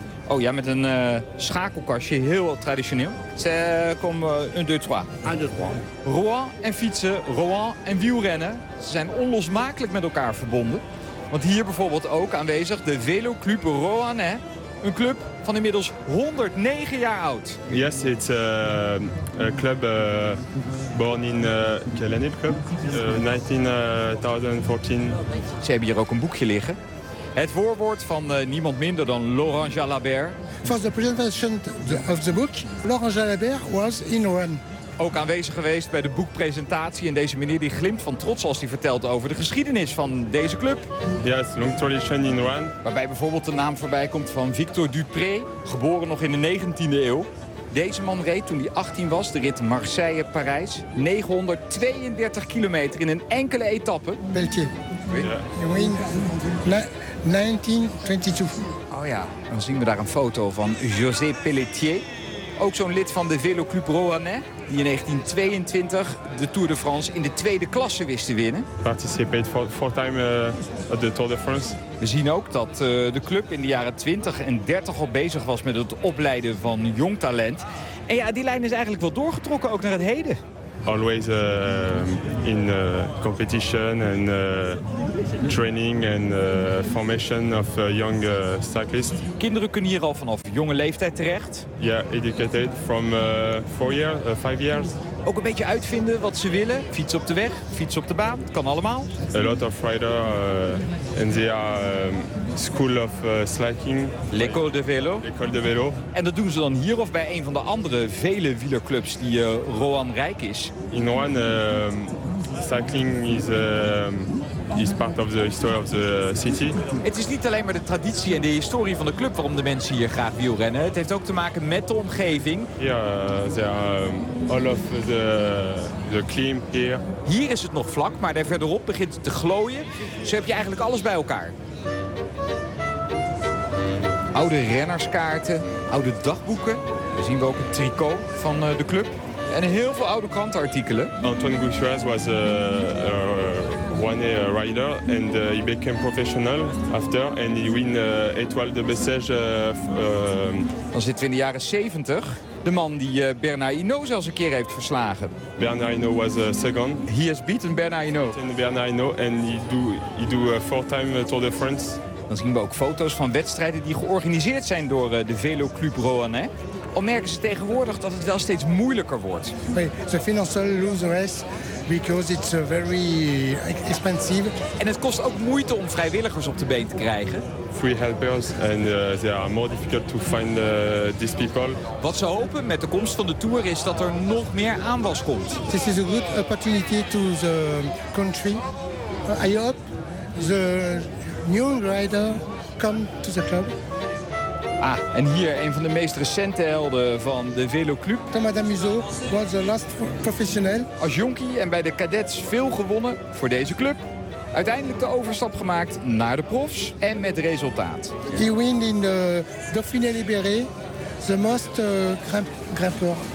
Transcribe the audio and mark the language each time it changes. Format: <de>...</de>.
<nl>Oh ja, met een schakelkastje, heel traditioneel.</nl> <fr>C'est comme un, deux, trois. Un, deux, trois.</fr> <nl>Roanne en fietsen, Roanne en wielrennen, ze zijn onlosmakelijk met elkaar verbonden. Want hier bijvoorbeeld ook aanwezig de Vélo Club Roanne. Een club van inmiddels 109 jaar oud.</nl> <en>Yes, it's a club born in</en> <fr>quel année</fr> <en>club? 1914.</en> <nl>Ze hebben hier ook een boekje liggen. Het voorwoord van niemand minder dan Laurent Jalabert.</nl> <en>For the presentation of the book, Laurent Jalabert was in Rennes.</en> <nl>Ook aanwezig geweest bij de boekpresentatie. En deze meneer die glimt van trots als hij vertelt over de geschiedenis van deze club.</nl> <en>Yes, long tradition in Rouen.</en> <nl>Waarbij bijvoorbeeld de naam voorbij komt van Victor Dupré, geboren nog in de 19e eeuw. Deze man reed toen hij 18 was de rit Marseille-Parijs. 932 kilometer in een enkele etappe. Beltier. Oui. Yeah. 1922. Oh ja, dan zien we daar een foto van José Pelletier. Ook zo'n lid van de Vélo Club Roannais, die in 1922 de Tour de France in de tweede klasse wist te winnen.</nl> <en>Participate four times at the Tour de France.</en> <nl>We zien ook dat de club in de jaren 20 en 30 al bezig was met het opleiden van jong talent. En ja, die lijn is eigenlijk wel doorgetrokken, ook naar het heden.</nl> <en>Always in competition and training and formation of young cyclists.</en> <nl>Kinderen kunnen hier al vanaf jonge leeftijd terecht.</nl> <en>Ja, yeah, educated from five years.</en> <nl>Ook een beetje uitvinden wat ze willen. Fietsen op de weg, fietsen op de baan, kan allemaal.</nl> <en>A lot of riders and they are school of cycling.</en> <fr>L'école de vélo. L'école de vélo.</fr> <nl>En dat doen ze dan hier of bij een van de andere vele wielerclubs die Roanne rijk is.</nl> <en>In Roanne cycling is part of the history of the city.</en> <nl>Het is niet alleen maar de traditie en de historie van de club waarom de mensen hier graag wielrennen. Het heeft ook te maken met de omgeving.</nl> <en>Ja, there are all of the climb here.</en> <nl>Hier is het nog vlak, maar daar verderop begint het te glooien. Zo heb je eigenlijk alles bij elkaar. Oude rennerskaarten, oude dagboeken. Daar zien we ook een tricot van de club. En heel veel oude krantenartikelen.</nl> <en>Antoine Gouchouaz was one-year rider and he became professional after and he win Étoile de Bessèges.</en> <nl>Dan zitten we in de jaren 70. De man die Bernard Hinault zelfs een keer heeft verslagen.</nl> <en>Bernard Hinault was second. He has beaten Bernard Hinault. Bernard Hinault and he do four-time Tour de France.</en> <nl>Dan zien we ook foto's van wedstrijden die georganiseerd zijn door de Veloclub Roannais. Al merken ze tegenwoordig dat het wel steeds moeilijker wordt.</nl> <en>The financial lose race because it's very expensive.</en> <nl>En het kost ook moeite om vrijwilligers op de been te krijgen.</nl> <en>Free helpers and they are more difficult to find these people.</en> <nl>Wat ze hopen met de komst van de tour is dat er nog meer aanwas komt.</nl> <en>This is a good opportunity to the country. I hope the new rider come to the club.</en> <nl>Ah, en hier een van de meest recente helden van de Veloclub. Thomas Damuzot was de last professioneel. Als jonkie en bij de cadets veel gewonnen voor deze club. Uiteindelijk de overstap gemaakt naar de profs en met resultaat.</nl> <en>He won in de Dauphiné Libéré, the most grimpeur.</en>